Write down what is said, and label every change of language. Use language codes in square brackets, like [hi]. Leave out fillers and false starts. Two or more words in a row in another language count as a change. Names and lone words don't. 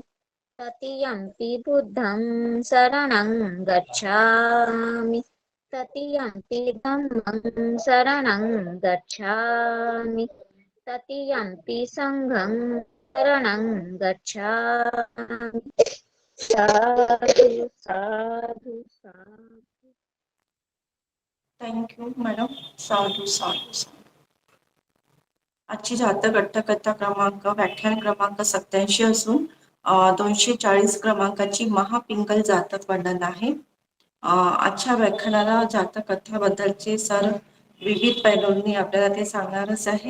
[pi] तृतीयंपि बुद्धं शरणं गच्छामि. तृतीयंपि धम्मं शरणं गच्छामि. तृतीयंपि संघं शरणं गच्छामि. साधु साधु साधु. [en] thank you madam. [pi] साधू साधू साधू. [mr] आजची जातक अट्टकथा क्रमांक व्याख्यान क्रमांक 87 असून 240 क्रमांकाची महापिंगल जातक वर्णन आहे. आजच्या व्याख्यानाला जातक कथाबद्दलचे सर विविध पैलूंनी आपल्याला ते सांगणारच आहेत.